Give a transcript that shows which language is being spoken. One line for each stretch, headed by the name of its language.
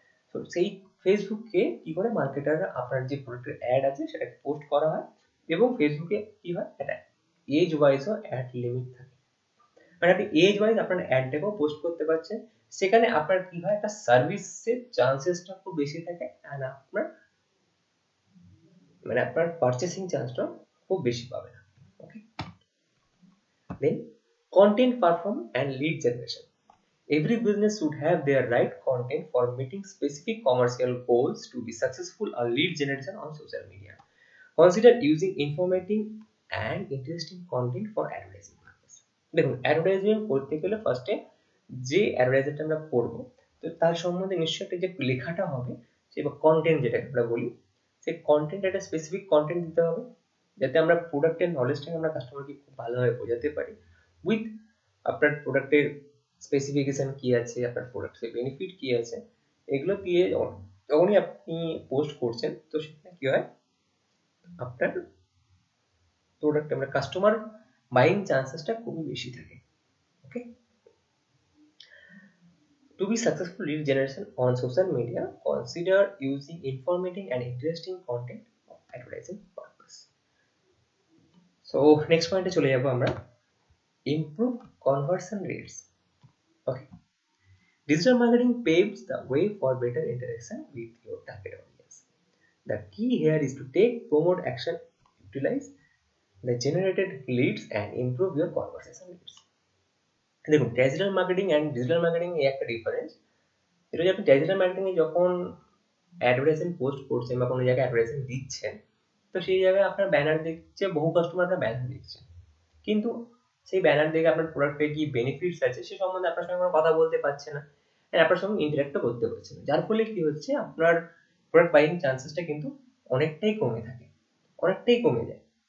Bangla: তো সেই ফেসবুককে কি করে মার্কেটাররা আপনার যে প্রোডাক্টের অ্যাড আছে সেটাকে পোস্ট করা হয়, এবং ফেসবুকে কি হয়, একটা এজ ওয়াইজও অ্যাড লিমিট থাকে, মানে আপনি এজ ওয়াইজ আপনার অ্যাডটাকেও পোস্ট করতে পারছেন। সেখানে আপনার কি হয়, একটা সার্ভিসের চান্সেসটা খুব বেশি থাকে, অ্যান্ড আপনার মানে আপনার পারচেসিং চান্সটা খুব বেশি পাবেন।
English: Okay, then content perform and lead generation. Every business should have their right content for meeting specific commercial goals to be successful on lead generation on social media. Consider using informative and interesting content for advertising purpose.
Bangla: দেখুন, advertisement করতে গেলে ফার্স্টে যে অ্যাডভার্টাইজারটা আমরা করব, তো তার সম্বন্ধে নিশ্চয়ই একটা যে লেখাটা হবে, সে বা কন্টেন্ট যেটাকে আমরা বলি, সেই কন্টেন্ট একটা স্পেসিফিক কন্টেন্ট দিতে হবে, যাতে আমরা প্রোডাক্টের নলেজটাকে আমরা কাস্টমারকে খুব ভালোভাবে বোঝাতে পারি, উইথ আপনার প্রোডাক্টের স্পেসিফিকেশন কি আছে, আপনার প্রোডাক্টের বেনিফিট কি আছে, এগুলো দিয়ে যখনই আপনি পোস্ট করছেন, তো সেখানে কি হয়, আপনার প্রোডাক্ট আমরা কাস্টমার বাইং চান্সেসটা খুবই বেশি থাকে।
English: Okay, to be successful lead generation on social media, consider using informative and interesting content for advertising purpose.
Bangla: So next পয়েন্টে চলে যাবো আমরা,
English: Improve conversion rates. Okay, digital marketing paves the way for better interaction with your target audience. The key here is to take promote action, utilize the generated leads and improve your conversation rates.
Bangla: দেখুন, digital marketing and digital marketing এ একটা difference. এটা যে আপনি digital marketing এ যখন advertisement post করছেন বা কোনো জায়গায় অ্যাডভার্টাইজমেন্ট দিচ্ছেন, তো সেই জায়গায় আপনার ব্যানার দেখছে, বহু কাস্টমার আপনার ব্যানার দেখছে, কিন্তু সেই ব্যানার দেখে আপনার প্রোডাক্টে কি বেনিফিটস আছে সে সম্বন্ধে আপনার সঙ্গে কোনো কথা বলতে পারছে না, আর আপনার সঙ্গে ইন্টারাক্টও করতে পারছে না, যার ফলে কি হচ্ছে, আপনার প্রোডাক্ট বাইং চান্সেসটা কিন্তু অনেকটাই কমে থাকে, অনেকটাই কমে যায়।